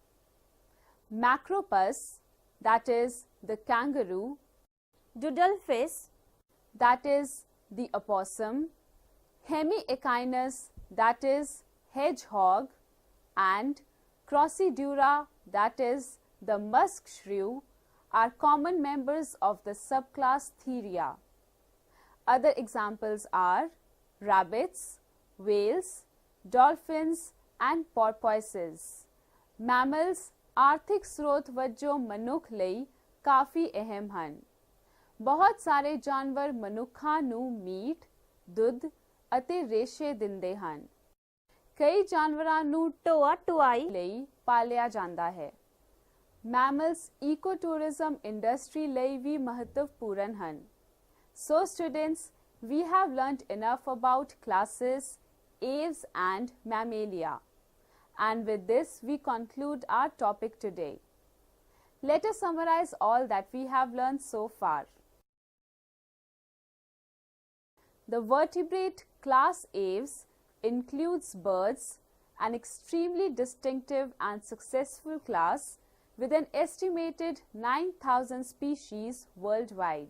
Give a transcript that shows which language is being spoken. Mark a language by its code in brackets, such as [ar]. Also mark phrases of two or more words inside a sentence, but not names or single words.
[en] Macropus, that is the kangaroo, Doodlefish, that is the opossum, Hemiechinus, that is hedgehog, and Crocodura, that is the musk shrew, are common members of the subclass Theria. Other examples are rabbits, whales, dolphins and porpoises. [pa] Mammals ਆਰਥਿਕ ਸਰੋਤ ਵਜੋਂ ਮਨੁੱਖ ਲਈ ਕਾਫੀ ਅਹਿਮ ਹਨ। ਬਹੁਤ ਸਾਰੇ ਜਾਨਵਰ ਮਨੁੱਖਾਂ ਨੂੰ ਮੀਟ, ਦੁੱਧ ਅਤੇ ਰੇਸ਼ੇ ਦਿੰਦੇ ਹਨ। ਕਈ ਜਾਨਵਰਾਂ ਨੂੰ ਢੋਆ ਢੁਆਈ ਲਈ ਪਾਲਿਆ ਜਾਂਦਾ ਹੈ। [en] Mammals ecotourism industry [pa] ਲਈ ਵੀ ਮਹੱਤਵਪੂਰਨ ਹਨ। [en] So students, we have learnt enough about classes, Aves and Mammalia. And with this, we conclude our topic today. Let us summarize all that we have learned so far. The vertebrate class Aves includes birds, an extremely distinctive and successful class with an estimated 9,000 species worldwide.